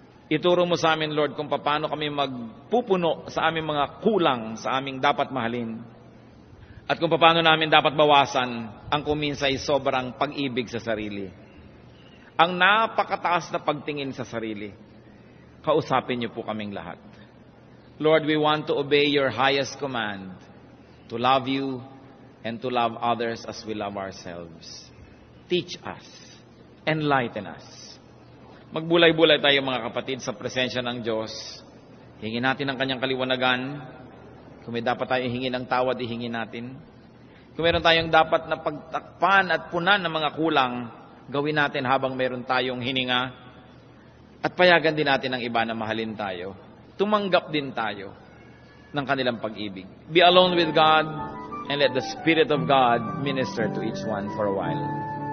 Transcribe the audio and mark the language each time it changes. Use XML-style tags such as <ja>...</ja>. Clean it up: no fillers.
<tl>Ituro mo sa amin, Lord, kung paano kami magpupuno sa aming mga kulang sa aming dapat mahalin. At kung paano namin dapat bawasan ang kuminsay sobrang pag-ibig sa sarili. Ang napakataas na pagtingin sa sarili. Kausapin niyo po kaming lahat.</tl> <en>Lord, we want to obey your highest command, to love you and to love others as we love ourselves. Teach us, enlighten us.</en> <tl>Magbulay-bulay tayo mga kapatid sa presensya ng Diyos. Hingin natin ang kanyang kaliwanagan. Kung may dapat tayo hingin ng tawad, ihingin natin. Kung meron tayong dapat na pagtakpan at punan ng mga kulang, gawin natin habang meron tayong hininga. At payagan din natin ang iba na mahalin tayo. Tumanggap din tayo ng kanilang pag-ibig.</tl> <en>Be alone with God and let the Spirit of God minister to each one for a while.</en>